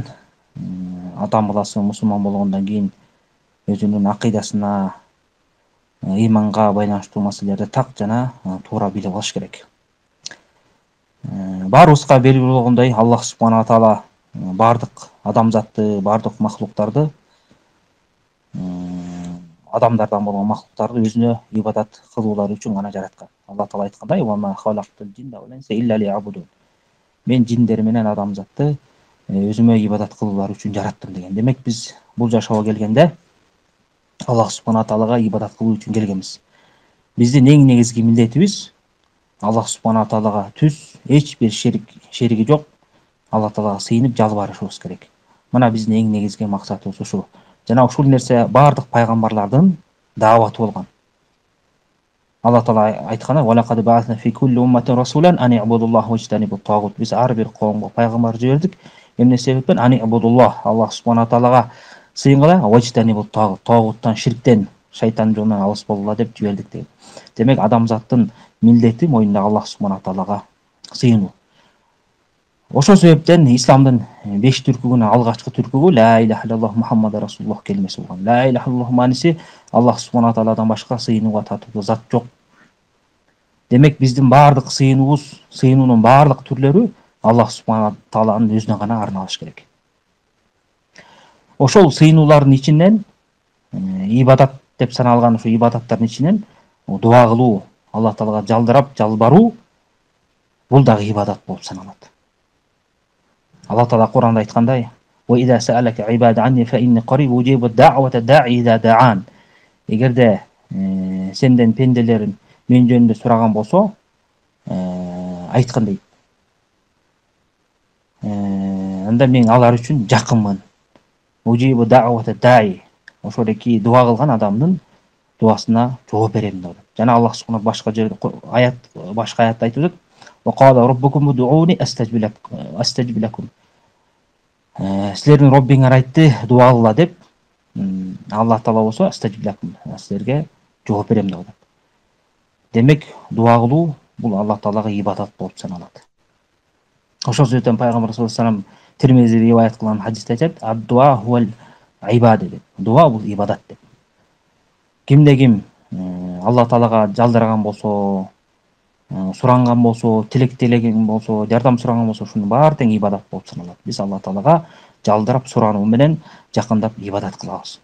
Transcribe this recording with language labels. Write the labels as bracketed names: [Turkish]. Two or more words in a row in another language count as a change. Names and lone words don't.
[Kyrgyz] Адам баласы мусулман болгондон кийин өзүнүн акыйдасына, ыйманга байланыштуу маселелерди так жана туура билип алыш керек. Баарыбызга белгилүү болгондой, Аллах [Arabic] سبحانه وتعالى [Kyrgyz] бардык адамзатты, бардык махлуктарды, адамдардан болгон махлуктарды өзүнө ибадат кылуулары үчүн гана жараткан. Алла таала айткандай: [Arabic] "وما خلقت الجن والإنس إلا ليعبدون." [Kyrgyz] Мен жиндер менен адамзатты өзүмө ибадат кылуулары үчүн жараттым деген. Демек биз бул жашоого келгенде Аллах субхана таалага ибадат кылуу үчүн келгенбиз. Биздин эң негизги милдетибиз Аллах субхана таалага түз, эч бир шериги жок Алла таалага сыйынып жалбарышыбыз керек. Мына биздин эң негизги максатыбыз ушул. Жана ушул нерсе бардык пайгамбарлардын дааваты болгон. Алла таала айтканы: [Arabic] "ولقد بعثنا في كل أمة رسولا أن اعبدوا الله واجتنبوا الطاغوت." [Kyrgyz] Биз ар бир коомго пайгамбар жибердик. Эмне себептен? [Arabic] أن اعبدوا الله, [Kyrgyz] Аллах субхана таалага сыйынгыла, [Arabic] واجتنبوا الطاغوت, [Kyrgyz] тагуттан, ширктен, шайтандын жолунан алыс болгула деп жибердик деген. Демек адамзаттын милдети мойнунда Аллах субхана таалага сыйынуу. Ошол себептен исламдын 5 түркүгүнүн алгачкы түркүгү [Arabic] لا إله إلا الله محمد رسول الله [Kyrgyz] келмеси болгон. [Arabic] لا إله إلا الله [Kyrgyz] мааниси Аллах субхана тааладан башка сыйынууга татыктуу зат жок. Демек биздин бардык сыйынуунун бардык түрлөрү Аллах субхана тааланын өзүнө гана арналыш керек. Ошол сыйынуулардын ичинен ибадат деп саналган ушу ибадаттардын ичинен дуа кылуу, Алла таалага жалдырап жалбаруу бул дагы ибадат болуп саналат. Алла таала Куранда айткандай: [Arabic] "وإذا سألك عبادي عني فإني قريب أجيب دعوة الداع إذا دعان." [Kyrgyz] Эгерде сенден пенделерин мен жөнүндө сураган болсо, айткан дейт. Анда мен алар үчүн жакынмын. [Arabic] أجيب دعوة الداع. [Kyrgyz] Ошол эки дуа кылган адамдын дуасына жооп берем деп. Жана Аллах субхана башка жерде башка аятта айтып атат: [Arabic] "وقال ربكم ادعوني أستجب لكم." [Kyrgyz] Силердин Роббиңер айтты, дуа кылгыла деп. Алла таала болсо [Arabic] أستجب لكم, [Kyrgyz] силерге жооп берем деп атат. Демек дуа кылуу бул Алла таалага ибадат болуп саналат. Ошол себептен пайгамбар [Arabic] صلى الله عليه وسلم [Kyrgyz] Тирмизи риваят кылган хадисте айтат: [Arabic] "الدعاء هو العبادة" [Kyrgyz] деп. Дуа бул ибадат деп. Кимде ким Алла таалага жалдырган болсо, суранган болсо, тилектелеген болсо, жардам суранган болсо, ушунун баары тең ибадат болуп саналат. Биз Алла таалага жалдырап сурануу менен жакындап ибадат кылабыз.